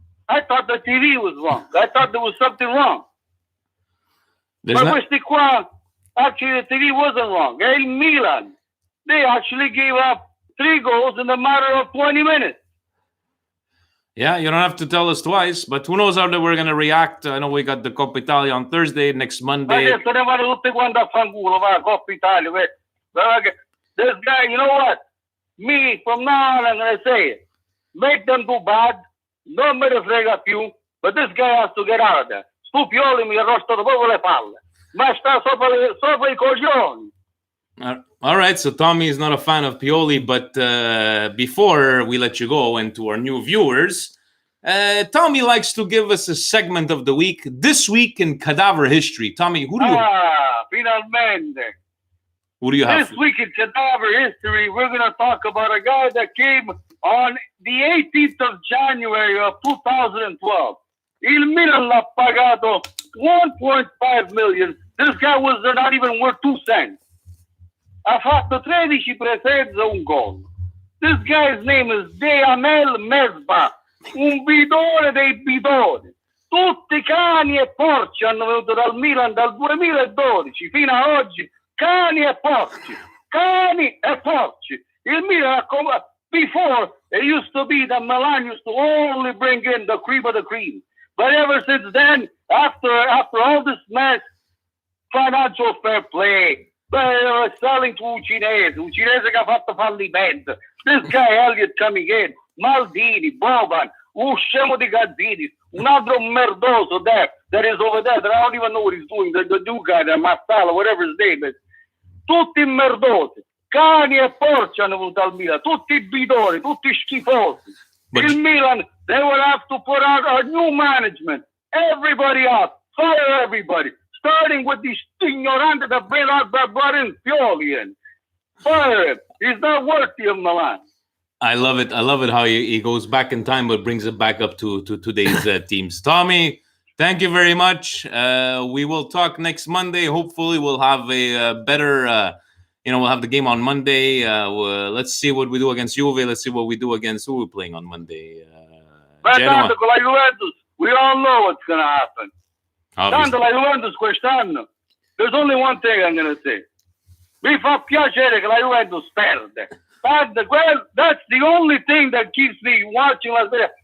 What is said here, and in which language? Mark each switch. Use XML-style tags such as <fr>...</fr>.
<en>I thought the TV was wrong. I thought there was something wrong.</en> <it>Questi qua,</it> <en>actually the TV wasn't wrong. In Milan, they actually gave up 3 goals in a matter of 20 minutes. Yeah, you don't have to tell us twice, but who knows how we're going to react. I know we got the Coppa Italia on Thursday, next Monday.</en> <it>Adesso ne vanno tutti quanti a fanculo, va, Coppa Italia.</it> <en>This guy, you know what? Me, from now on, I'm going to say it. Make them do bad.</en> <it>Non me ne frega più.</it> <en>But this guy has to get out of there.</en> <it>Stu Pioli mi arrostano proprio le palle. Ma sta sopra I coglioni.</it> <en>All right, so Tommy is not a fan of Pioli, but before we let you go and to our new viewers, Tommy likes to give us a segment of the week. This week in cadaver history. Tommy, who do you</en> <it>finalmente.</it> <en>Who do you have? This week in cadaver history, we're going to talk about a guy that came on the 18th of January of 2012.</en> <it>Il Milan l'ha pagato 1.5 million.</it> <en>This guy was not even worth 2 cents.</en> <it>Ha fatto 13 presenze e un gol.</it> <en>This guy's name is</en> <it>Deamel Mesbah, un bidone dei bidoni. Tutti cani e porci hanno venuto dal Milan dal 2012 fino a oggi. Cani e porci. Cani e porci.</it> <en>Il Milan, before, it used to be that Milan used to only bring in the cream of the cream. But ever since then, after all this mess, financial fair play, selling to</en> <it>un cinese che ha fatto fallimento.</it> <en>This guy Elliott coming in, Maldini, Boban,</en> <it>un scemo di Gazzini, un altro merdoso</it> <en>there that is over there that I don't even know what he's doing, the new guy there, Massala, whatever his name is.</en> <it>Tutti merdosi, cani e porci hanno venuto al Milan, tutti bidoni, tutti schifosi.</it> <en>Il Milan, they will have to put out a new management. Everybody out, fire everybody. Starting with this ignorante that brought in Pioli in. Fire him. He's not worthy of Milan. I love it. I love it how he goes back in time but brings it back up to today's teams. Tommy, thank you very much. We will talk next Monday. Hopefully we'll have a better, we'll have the game on Monday. Let's see what we do against Juve. Let's see what we do against who we're playing on Monday.</en> <it>Tanto con la Juventus,</it> <en>we all know what's going to happen.</en> <it>Tanto la Juventus quest'anno,</it> <en>there's only one thing I'm going to say.</en> <it>Mi fa piacere che la Juventus perde.</it> <en>That's the only thing that keeps me watching la Serie A.</en>